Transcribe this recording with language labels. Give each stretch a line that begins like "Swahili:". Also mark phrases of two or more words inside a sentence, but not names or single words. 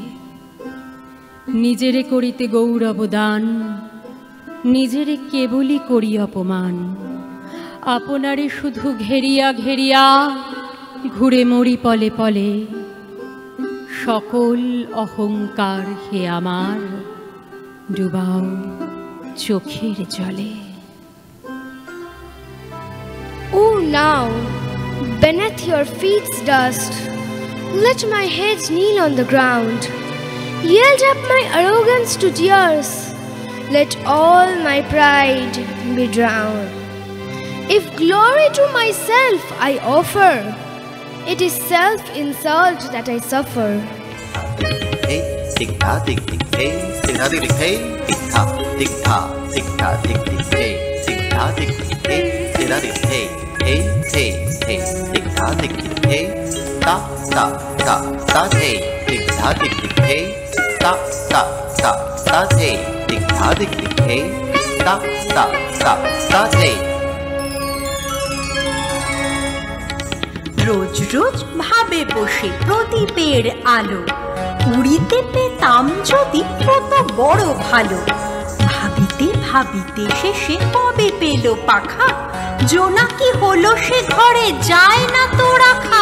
Bangla: নিজেরে করিতে গৌরব দান, নিজেরে কেবলই করি অপমান। আপনারে শুধু ঘেরিয়া ঘেরিয়া ঘুরে মরি পলে পলে। সকল অহংকার হে আমার ডুবাও চোখের জলে।
English: Oh, now, beneath your feet's dust, let my head kneel on the ground. Yield up my arrogance to tears, let all my pride be drowned. If glory to myself I offer, it is self-insult that I suffer. Hey, tick-ta, tick-tick, hey, tick-ta, tick-tick, hey, tick-ta, tick-ta, tick-ta, tick-tick, hey, tick-ta, tick-tick, hey, tick-ta, tick-tick, hey, hey, hey, hey, tick-ta, tick-tick, hey, ta, ta, ta, ta, hey, tick-ta, tick-tick, hey, ta, ta, ta, ta, hey, tick-ta, tick-tick, hey, ta, ta, ta, ta, hey.
Bangla: রোজ রোজ ভাবে বসে প্রদীপের আলো, উড়িতে পেতাম যদি কত বড় ভালো। ভাবিতে ভাবিতে শেষে কবে পেল পাখা, জোনাকি হলো সে ঘরে যায় না তো রাখা।